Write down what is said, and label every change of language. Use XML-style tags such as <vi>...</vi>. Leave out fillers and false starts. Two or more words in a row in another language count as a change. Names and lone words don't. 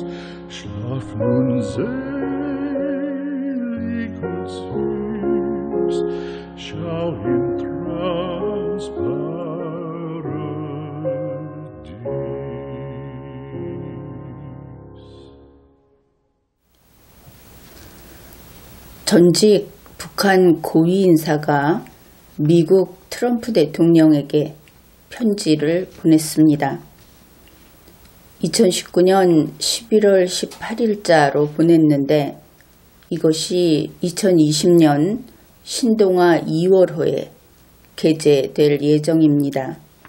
<de>Schlaf nun selig und süß, schau im Traumsparadies.</de> <ko>전직 북한 고위 인사가 미국 트럼프 대통령에게 편지를 보냈습니다. 2019년 11월 18일자로 보냈는데 이것이 2020년 신동아 2월호에 게재될 예정입니다.</ko>